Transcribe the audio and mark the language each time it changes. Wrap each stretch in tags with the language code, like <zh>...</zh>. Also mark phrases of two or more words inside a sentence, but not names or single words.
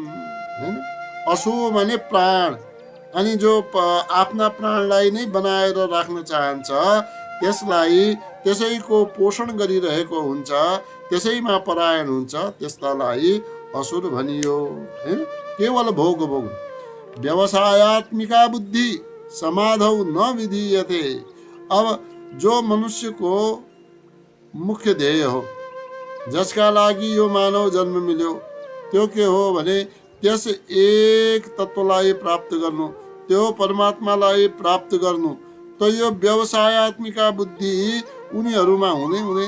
<ne>असु भने प्राण, अनि जो आफ्ना प्राणलाई नै बनाएर राख्न चाहन्छ, त्यसलाई त्यसैको पोषण गरिरहेको हुन्छ, त्यसैमा परायण हुन्छ, त्यस्तालाई असुर भनियो। केवल भोग भोग</ne> <sa>व्यवसायात्मिका बुद्धि समाधौ न विधीयते।</sa> <ne>अब जो मनुष्यको मुख्य ध्येय हो, जसका लागि यो मानव जन्म मिल्यो, त्यो के हो भने त्यस एक तत्त्वलाई प्राप्त गर्नु, त्यो परमात्मालाई प्राप्त गर्नु। त यो</ne> <sa>व्यवसायात्मिका बुद्धि</sa> <ne>उनीहरूमा हुँदै हुँदैन।</ne>